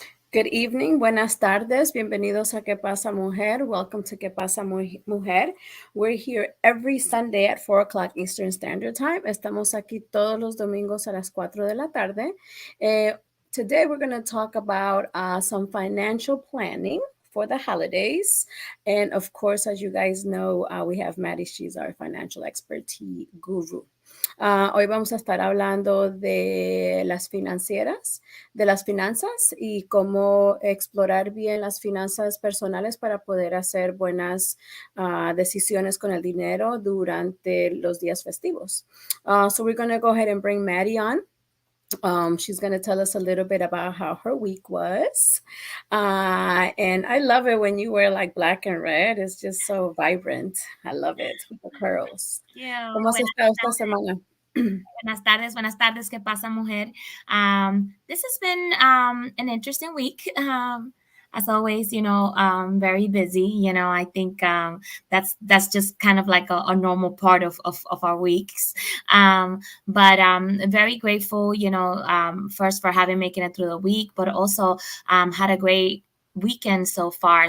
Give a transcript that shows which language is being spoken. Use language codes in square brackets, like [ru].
[en] Good evening, [es] buenas tardes, bienvenidos a ¿Qué pasa, Mujer? [en] Welcome to ¿Qué pasa, Mujer? We're here every Sunday at 4 o'clock Eastern Standard Time. [es] Estamos aquí todos los domingos a las 4 de la tarde. [en] Today we're going to talk about some financial planning for the holidays. And of course, as you guys know, we have Maddie, she's our financial expertise guru. [es] Hoy vamos a estar hablando de las financieras, de las finanzas y cómo explorar bien las finanzas personales para poder hacer buenas decisiones con el dinero durante los días festivos. [en] So we're going to go ahead and bring Maddie on. She's going to tell us a little bit about how her week was. And I love it when you wear like black and red. It's just so vibrant. I love it with the curls. Yeah. [es] ¿Cómo has estado esta semana? Buenas tardes, ¿qué pasa, mujer? [en] This has been an interesting week. As always, very busy. I think that's just kind of like a normal part of our weeks. But very grateful, first for having making it through the week, but also had a great weekend so far.